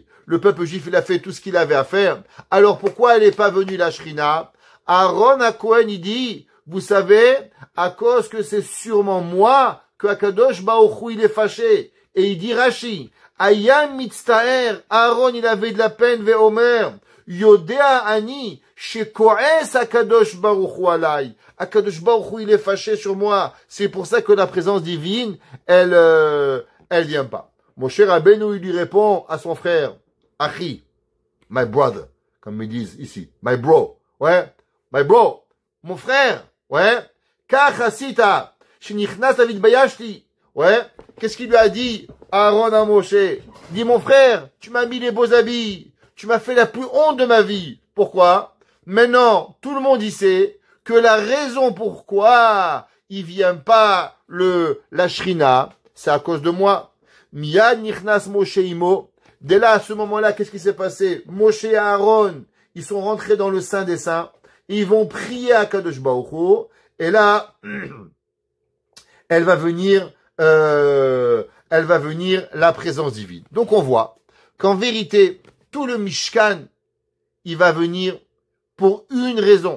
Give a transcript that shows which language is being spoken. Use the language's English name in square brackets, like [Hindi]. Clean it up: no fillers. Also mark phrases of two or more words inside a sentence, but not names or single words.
[French] Le peuple juif, il a fait tout ce qu'il avait à faire. Alors pourquoi elle n'est pas venue la Shrina? Aaron à Kohen, il dit, vous savez, à cause que c'est sûrement moi que Akadosh Baruch Hu, il est fâché. Et il dit Rashi, [Hebrew] היה מצטער, [French] Aaron, il avait de la peine, [Hebrew] ואומר יודע אני שכעס הקדוש ברוך הוא עלי. [French] Akadosh Baruch Hu, il est fâché sur moi. C'est pour ça que la présence divine, elle vient pas. Moshe Rabbeinu, il lui répond à son frère, [English] Achi, my brother, [French] comme ils disent ici, [English] my bro, [French] ouais, [English] my bro, [French] mon frère, ouais, [Hebrew] כך עשית שנכנס דוד ביישתי, [French] ouais, qu'est-ce qu'il lui a dit, Aaron à Moshe? Il dit, mon frère, tu m'as mis les beaux habits, tu m'as fait la plus honte de ma vie. Pourquoi? Maintenant, tout le monde y sait que la raison pourquoi il vient pas la Shrina, c'est à cause de moi. [Hebrew] מיד נכנס משה עמו, [French] Dès là, à ce moment-là, qu'est-ce qui s'est passé? Moshe et Aaron, ils sont rentrés dans le Saint des Saints. Ils vont prier à Kadosh Baruch Hu. Et là, elle va venir la présence divine. Donc on voit qu'en vérité, tout le Mishkan, il va venir pour une raison.